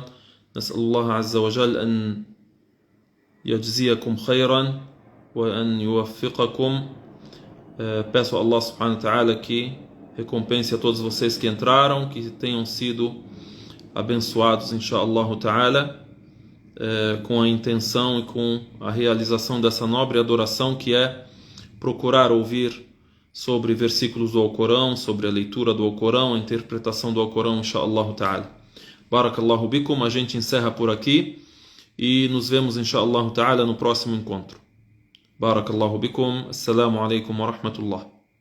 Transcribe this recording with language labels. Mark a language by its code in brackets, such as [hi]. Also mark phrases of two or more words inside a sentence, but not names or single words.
[ar] نسأل الله عز وجل أن يجزيكم خيرا وأن يوفقكم. [pt] Peço a Allah [ar] سبحانه وتعالى [pt] que recompense a todos vocês que entraram, que tenham sido abençoados, [ar] إن شاء الله تعالى, [pt] com a intenção e com a realização dessa nobre adoração que é procurar ouvir sobre versículos do Alcorão, sobre a leitura do Alcorão, a interpretação do Alcorão, [ar] إن شاء الله تعالى. بارك الله بكم, [pt] a gente encerra por aqui e nos vemos, [ar] إن شاء الله تعالى, [pt] no próximo encontro. [ar] بارك الله بكم، السلام عليكم ورحمة الله.